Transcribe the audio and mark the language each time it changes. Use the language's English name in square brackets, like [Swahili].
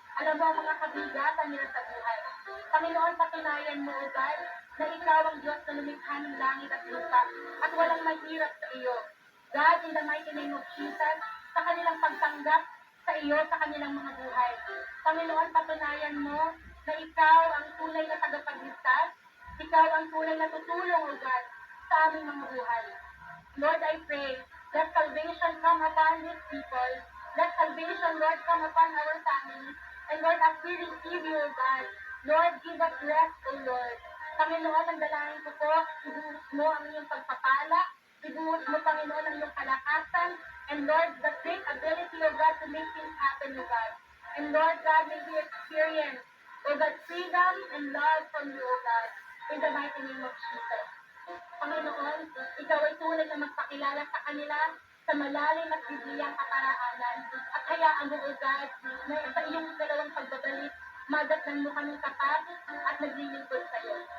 [Filipino] Alam mo ang mga kabigatan nila sa buhay. Panginoon, patunayan mo, O God, na ikaw ang Diyos na lumikha ng langit at lupa at walang mahirap sa iyo. [English] God, in the mighty name of Jesus, [Filipino] sa kanilang pagtanggap sa iyo, sa kanilang mga buhay. Panginoon, patunayan mo na ikaw ang tunay na tagapagligtas. Ikaw ang tunay na tutulong, O God, sa aming mga buhay. [English] Lord, I pray that salvation come upon these people. Let salvation, Lord, come upon our families. And Lord, as we receive you, O God, Lord, give us rest, O Lord. [Filipino] Panginoon, ang dalangin ko po, ibuhos mo ang iyong pagpapala, ibuhos mo, Panginoon, ang iyong kalakasan, [English] and Lord, the great ability, O God, [Filipino] to make things happen, O God. [English] And Lord God, may we experience, O God, freedom and love from you, O God, in the mighty name of Jesus. [Filipino] Panginoon, ikaw ay tunay na magpakilala sa kanila sa malalim at bibiyang kaparaanan. At hayaan mo, O God, na sa iyong dalawang pagbabalik, madatnan mo kaming tapat at naglilingkod sa iyo.